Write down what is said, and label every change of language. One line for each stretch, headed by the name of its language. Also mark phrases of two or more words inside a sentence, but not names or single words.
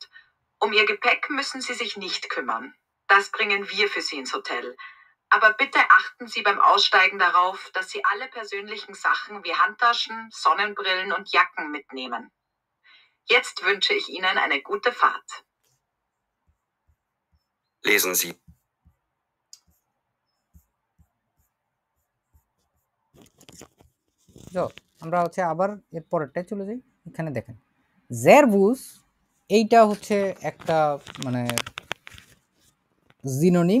German: Um Ihr Gepäck müssen Sie sich nicht kümmern. Das bringen wir für Sie ins Hotel. Aber bitte achten Sie beim Aussteigen darauf, dass Sie alle persönlichen Sachen wie Handtaschen, Sonnenbrillen und Jacken mitnehmen. Jetzt wünsche ich Ihnen eine gute Fahrt. Lesen Sie.
Bangla: আমরা হচ্ছে আবার এর পরেরটায় চলে যাই। এখানে দেখেন জেরবুস, এইটা হচ্ছে একটা মানে জিনোনিম।